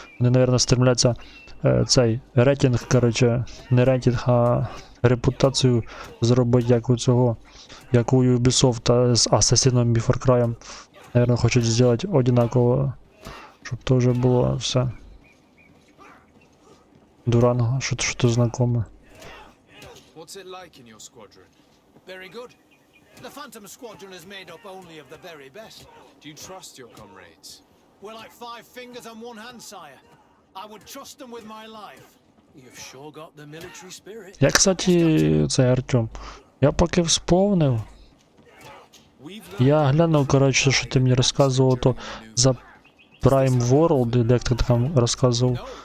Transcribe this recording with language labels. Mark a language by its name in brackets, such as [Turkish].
[Ukrainian] Вони, мабуть, стремляться цей рейтинг, короче, не рейтинг, а репутацію зробити як у цього, як у Ubisoft з Assassin's Before Cry. Наверное, хочуть зробити одинаково, щоб то вже було все. Дуранго, що-то знакоме. [English] What's it like in your squadron? Very good. The Phantom Squadron is made up only of the very best. Do you trust your comrades? We're like 5 fingers on one hand, sire. I would trust them with my life. You've sure got the military spirit. [Ukrainian] Я, кстати, це Артем. Я поки вспомнив. Я глянув, коротше, що ти мені розказував то за Prime World, як ти там розказував.